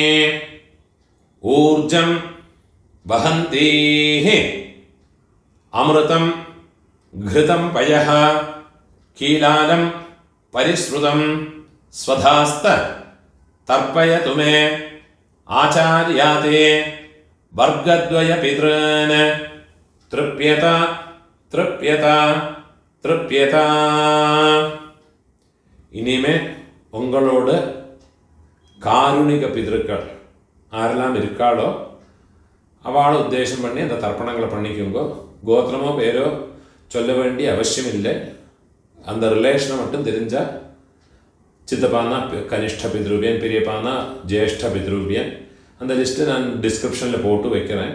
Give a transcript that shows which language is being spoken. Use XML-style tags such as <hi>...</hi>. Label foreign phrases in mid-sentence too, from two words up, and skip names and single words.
<sa>ഊർജം വഹന്തീഃ അമൃതം ഘൃതം പയഃ കീലാലം പരിശ്രുതം സ്വധാസ്ത തർപ്പയതു മേ ആചാര്യാതേ വർഗദ്വയ പിതॄൻ തൃപ്യത തൃപ്യത തൃപ്യത.</sa> <ta>இனிமே உங்களோட காருணிக பிதൃக்கள் ஆரெல்லாம் இருக்காளோ அவளை உத்தேசம் பண்ணி அந்த தர்ப்பணங்களை பண்ணிக்கோங்க. கோத்திரமோ பேரோ சொல்ல வேண்டிய அவசியம் இல்லை. அந்த ரிலேஷனை மட்டும் தெரிஞ்சால் சித்தப்பானா கனிஷ்ட பித்ருவியன், பெரியப்பானா ஜேஷ்ட பித்ருவியன், அந்த லிஸ்ட்டு நான் டிஸ்கிரிப்ஷனில் போட்டு வைக்கிறேன்.</ta>